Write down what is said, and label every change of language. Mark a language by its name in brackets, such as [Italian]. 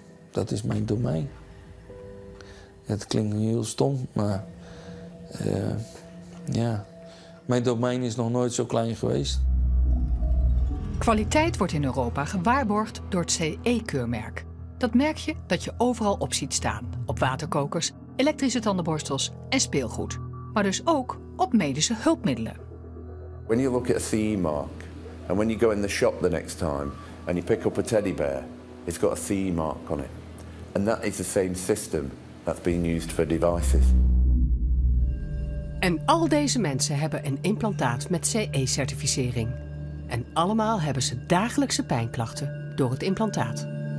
[Dutch] Dat is mijn domein. Het klinkt nu heel stom, maar mijn domein is nog nooit zo klein geweest. Kwaliteit wordt in Europa gewaarborgd door het CE-keurmerk. Dat merk je dat je overal op ziet staan. Op waterkokers, elektrische tandenborstels en speelgoed. Maar dus ook op medische hulpmiddelen. [English] When you look at a CE mark, and when you go in the shop the next time and you pick up a teddy bear, it's got a CE mark on it. And that is the same system that's being used for devices. [Dutch] En al deze mensen hebben een implantaat met CE-certificering. En allemaal hebben ze dagelijkse pijnklachten door het implantaat.